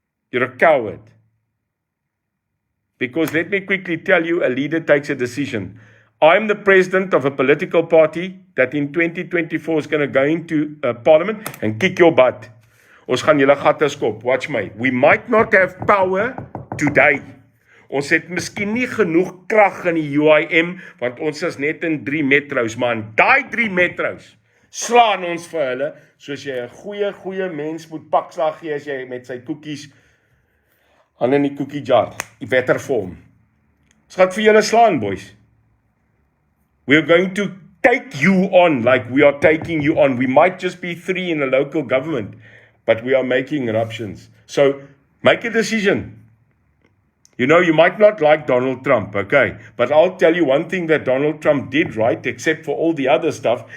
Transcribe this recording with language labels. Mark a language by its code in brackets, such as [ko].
[en] You're a coward. Because let me quickly tell you, a leader takes a decision. I'm the president of a political party that in 2024 is going to go into parliament and kick your butt. [af] Ons gaan julle gatte skop. [en] Watch my. We might not have power today. [af] Ons het miskien nie genoeg krag in die UIM, want ons is net in 3 metros, maar in daai 3 metros slaan ons vir hulle, soos jy 'n goeie mens moet pakslag gee as jy met sy koekies aan in die koekie jar, die wettervorm. Ons gaan vir julle slaan, boys. [en] We are going to take you on like we are taking you on. We might just be 3 in a local government, but we are making eruptions. So, make a decision. You know, you might not like Donald Trump, okay? But I'll tell you one thing that Donald Trump did right, except for all the other stuff.